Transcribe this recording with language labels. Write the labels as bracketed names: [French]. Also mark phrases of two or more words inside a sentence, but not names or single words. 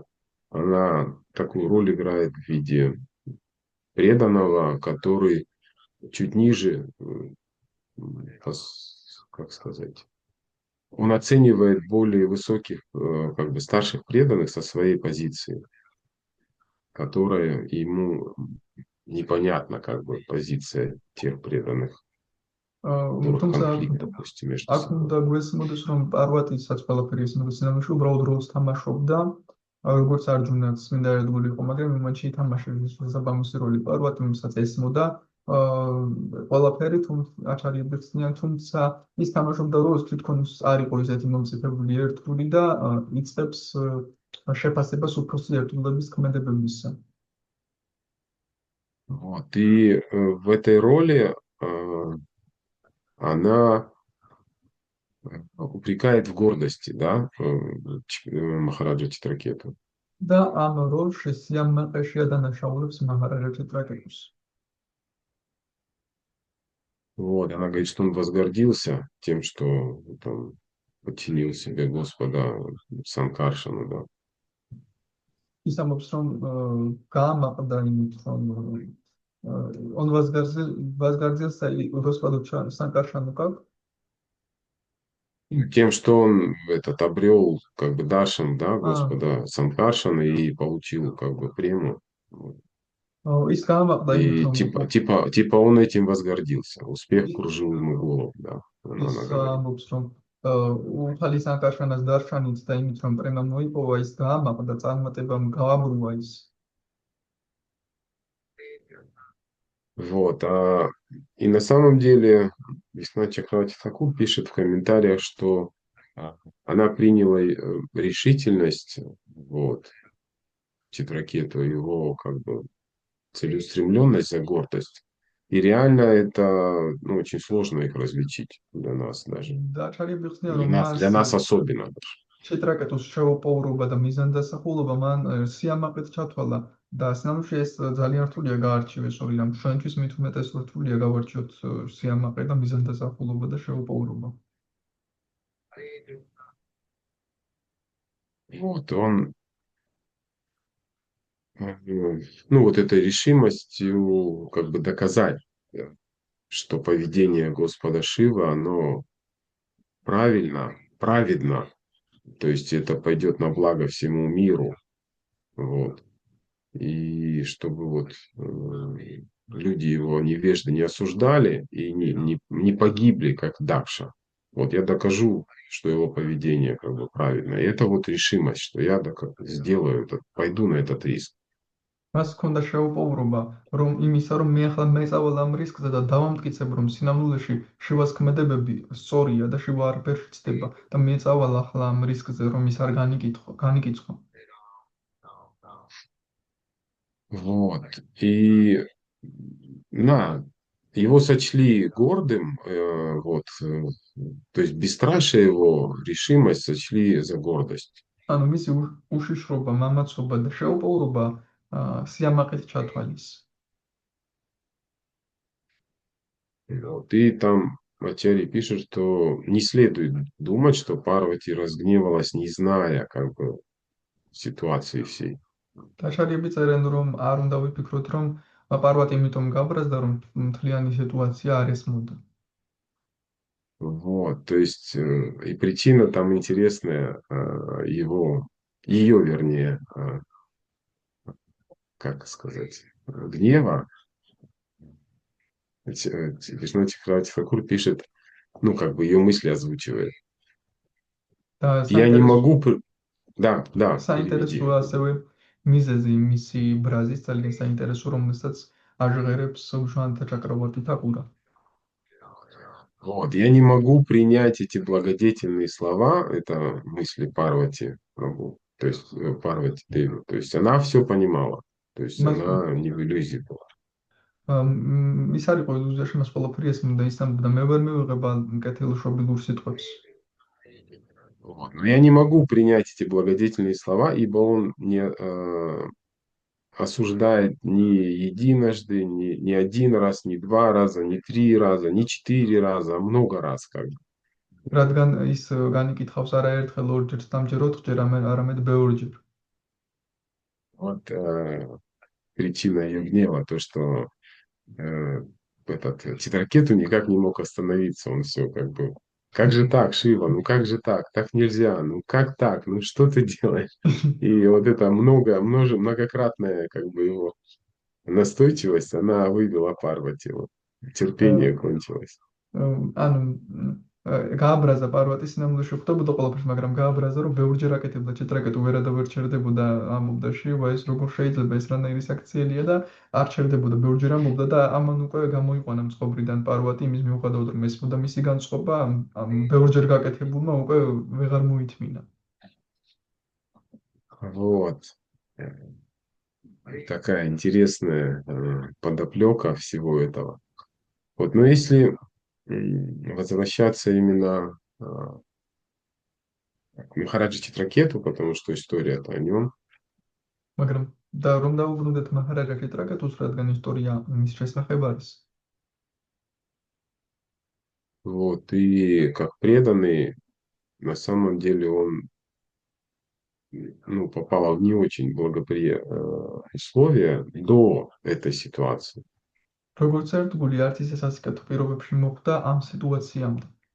[Russian] Она такую роль играет в виде преданного, который чуть ниже, как сказать, он оценивает более высоких, как бы старших преданных со своей позиции, которая ему непонятна как бы позиция тех преданных, которых [Georgian] თუმცა [Russian] конфликт, допустим, между [Georgian] აქ [Russian] собой. [Georgian] უნდა გვესმოდეს, რომ პარვატისაც ყველაფერი ესმოდა სინამდვილეში, უბრალოდ როლს თამაშობდა, როგორც არჯუნაც მინდა ერთგული იყო, მაგრამ იმ მომენტში ითამაშა შესაბამისი როლი პარვატიმსაც ესმოდა ყველაფერი, აჩარიებებს ცნიან, თუმცა ის თამაშობდა როლს, თვითონ არ იყო ისეთი მომწიფებული ერთგული და იწყებს შეფასებას უფროსი ერთგულების ქმედებებისა. [Russian] Вот. И в этой роли она упрекает в гордости, да, Махараджа Читракету. [Georgian] და ამ როლში სიამაყეში ადანაშაულებს მაჰараჯა ჩიტრაკეტუს. [Russian] Вот, она говорит, что он возгордился тем, что там, подчинил себе Господа Санкаршану, да. [Georgian] ის ამბობს, რომ გაამაყდა იმით, რომ [Russian] он возгордился и Господу Санкаршану как? Тем, что он этот обрел как бы даршан, да, А, Господа Санкаршана и получил как бы прему. Вот. [Georgian] ის გაამაყდა იმით, [Russian] И [Georgian] რომ [Russian] типа он этим возгордился. Успех кружил ему голову, да. [Georgian] ის [Russian] Она говорит. [Georgian] ამბობს, რომ უფალი სანკარშანას დარშანით და იმით, რომ პრემა მოიპოვა, ის გაამაყდა, წარმატებამ გააბრუვა ის. [Russian] Вот. И на самом деле Вишна Чакравати Тхакур пишет в комментариях, что она приняла решительность, вот, Читракету, его как бы целеустремленность за гордость. И реально это, ну, очень сложно их различить для нас даже. [Georgian] და ჩარიები ხსნიან, რომ [Russian] Для нас особенно даже. [Georgian] ჩიტრაკეტუს შეუპოვრობა და მიზანდასახულობა მან სიამაყედ ჩათვალა და სინამდვილეში ეს ძალიან რთულია გაარჩიოს, ორი ჩვენთვის მით უმეტეს რთულია გავარჩიოთ სიამაყე და მიზანდასახულობა და შეუპოვრობა. [Russian] Вот он, ну, вот этой решимостью как бы доказать, что поведение Господа Шива, оно праведно, то есть это пойдет на благо всему миру, вот, и чтобы вот люди его невежды не осуждали и не погибли, как Дакша. Вот я докажу, что его поведение как бы правильно. И это вот решимость, что я сделаю это, пойду на этот риск. [Georgian] მას ჰქონდა შეუპოვრობა, რომ იმისა, რომ მე ახლა მეწავალ ამ რისკზე და დავამტკიცებ, რომ სინამდვილეში შივას ქმედებები სწორია და შივა არ ფერხდება და მეწავალ ახლა ამ რისკზე, რომ ის არ განიკიცხო. [Russian] Вот. И его сочли гордым, вот, то есть бесстрашие его, решимость сочли за гордость. [Georgian] ანუ მისი უშიშრობა, მამაცობა და შეუპოვრობა სიამაყედ ჩათვალეს. [Russian] Вот. И там Ачарья пишет, что не следует думать, что Парвати разгневалась, не зная как бы ситуации всей. [Georgian] დაჩარიები წერენ, რომ არ უნდა ვიფიქროთ, რომ პარვატი იმიტომ გაბრაზდა, რომ მთლიანი სიტუაცია არ ესმოდა. [Russian] Вот, то есть и причина там интересная, ее, вернее, как сказать, гнева. Вишну Чакравати Тхакур пишет, ну, как бы ее мысли озвучивает. [Georgian] და [Russian] Я не могу... Да, [Georgian] საინტერესოა ასევე მიზეზი მისი ბრაზის ძალიან საინტერესო, რომელსაც აჟღერებს ვიშვანთა ჩაკრავარტი თაკურა. [Russian] Вот, я не могу принять эти благодетельные слова, это мысли Парвати Прабху, то есть Парвати Деву, то есть она все понимала, то есть она не в иллюзии была. [Georgian] ის არ იყო ილუზიაში, მას ყველაფერი ესმოდა, ის ამბობდა, მე ვერ მივიღება კეთილშობილურ ситყვებს. [Russian] Вот. Но я не могу принять эти благодетельные слова, ибо он не осуждает ни единожды, ни один раз, ни два раза, ни три раза, ни четыре раза, а много раз как бы. [Georgian] რადგან ის განიკითხავს არაერთხელ, ორჯერ, სამჯერ, ოთხჯერ, არამედ ბევრჯერ. [Russian] Вот причина ее гнева, то, что этот Читракету никак не мог остановиться, он все как бы, как же так, Шива, ну как же так нельзя, ну как так, ну что ты делаешь? И вот это многократное как бы его Настойчивость, она вывела Парвати. Вот. Терпение кончилось. [Georgian] ანუ გააბრაზა პარვატის სინამდვილეში ხვდებოდა ყველაფერს, მაგრამ გააბრაზა, რომ ბევრჯერ აკეთებდა ჩეტრაკეტუ ვერადავერ ჩერდებოდა ამ მომდაში, ეს როგორ შეიძლება, ეს რანაირი საქციელია და არ ჩერდებოდა, ბევრჯერ ამბობდა და ამან უკვე გამოიყვანა მწყობრიდან პარვატი იმის მიუხედავად, რომ ეს და მისი განწყობა ამ ბევრჯერ გაკეთებულმა უკვე ვეღარ მოითმინა. [Russian] Вот. Такая интересная подоплека всего этого. Вот, но если возвращаться именно к Махараджи Читракету, потому что история-то о нем, [Georgian] მაგრამ და რომ დაუბრუნდეთ მაჰარაჯა ჩეტრაკეტუს, რადგან ისტორია მის შესახებ არის. [Russian] вот, и как преданный, на самом деле он ну, попал в не очень благоприятные условия до этой ситуации. [Georgian] როგორც ერთგული არც ისე სასიკეთო პირობებში მოხვდა ამ სიტუაციამდე.